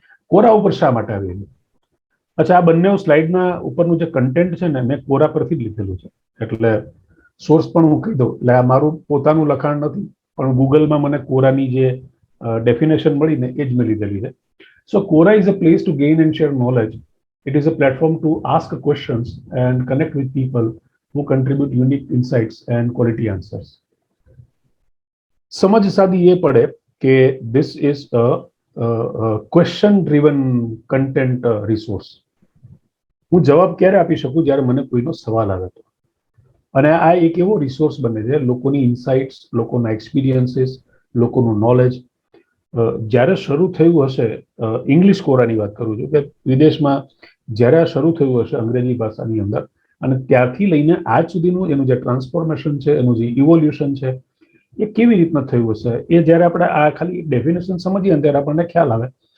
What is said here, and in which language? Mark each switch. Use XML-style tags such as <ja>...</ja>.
<gu>Quora ઉપર શા માટે આવેલું? અચ્છા, આ બંને સ્લાઇડના ઉપરનું જે કન્ટેન્ટ છે ને મેં કોરા પરથી જ લીધેલું છે, એટલે સોર્સ પણ હું કહી દઉં. એટલે આ મારું પોતાનું લખાણ નથી, પણ ગૂગલમાં મને કોરાની જે ડેફિનેશન મળી ને એ જ મેં લીધેલી છે.</gu> <en>So Quora is a place to gain and share knowledge. It is a platform to ask questions and connect with people who contribute unique insights and quality answers.</en> <gu>समझ सादी ये पड़े कि</gu> <en>this is a question driven content resource.</en> <gu>હું જવાબ ક્યારે આપી શકું? જ્યારે મને કોઈનો સવાલ આવે તો. અને આ એક એવો રિસોર્સ બને છે, લોકોની ઇન્સાઇટ્સ, લોકોના એક્સપિરિયન્સીસ, લોકોનું નોલેજ જ્યારે શરૂ થયું હશે, ઇંગ્લિશ કોરાની વાત કરું છું, કે વિદેશમાં જ્યારે આ શરૂ થયું હશે અંગ્રેજી ભાષાની અંદર, અને ત્યારથી લઈને આજ સુધીનું એનું જે ટ્રાન્સફોર્મેશન છે, એનું જે ઇવોલ્યુશન છે, એ કેવી રીતના થયું હશે, એ જ્યારે આપણે આ ખાલી ડેફિનેશન સમજીએ ત્યારે આપણને ખ્યાલ આવે.</gu>